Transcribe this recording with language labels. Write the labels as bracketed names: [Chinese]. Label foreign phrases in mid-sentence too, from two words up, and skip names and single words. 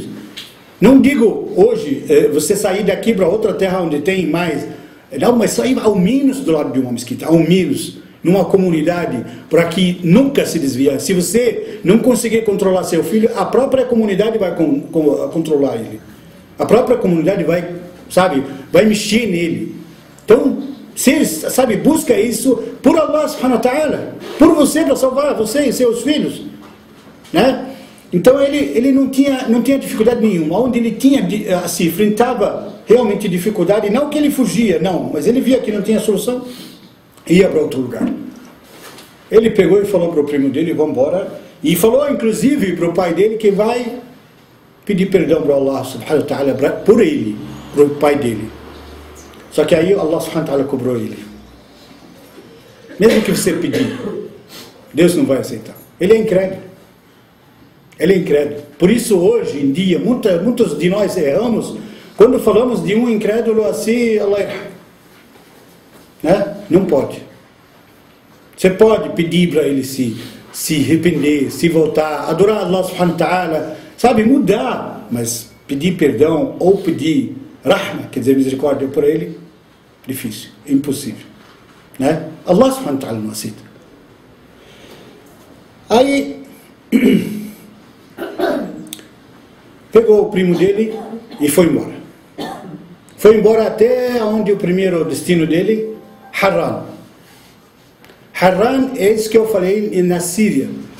[Portuguese] Não digo hoje você sair daqui para outra terra onde tem mais, não, mas sair ao menos do lado de uma mesquita, ao menos numa comunidade, para que nunca se desviar. Se você não conseguir controlar seu filho, a própria comunidade vai controlar ele. A própria comunidade vai mexer nele. Então, busca isso por [Arabic] الله سبحانه وتعالى, [Portuguese] por você, para salvar você e seus filhos, né? Então ele não tinha dificuldade nenhuma. Onde ele enfrentava realmente dificuldade, não que ele fugia, não, mas ele via que não tinha solução, ia para outro lugar. Ele pegou e falou para o primo dele, vamos embora, e falou inclusive para o pai dele que vai pedir perdão para [Arabic] الله سبحانه وتعالى [Portuguese] por ele, para o pai dele. Só que aí [Arabic] الله سبحانه وتعالى [Portuguese] cobrou ele. Mesmo que você pedir, Deus não vai aceitar. Ele é incrédulo. Ele é incrédulo. Por isso hoje em dia, muitos de nós erramos quando falamos de um incrédulo assim, Allah, né? Não pode. Você pode pedir para ele se arrepender, se voltar, adorar [Arabic] الله سبحانه وتعالى, [Portuguese] mudar, mas pedir perdão ou pedir rahma, quer dizer misericórdia por ele, difícil, impossível, né? [Arabic] الله سبحانه وتعالى [Portuguese] não aceita. Aí pegou o primo dele e foi embora. Foi embora até onde o primeiro destino dele, Harran. Harran é isso que eu falei na Síria.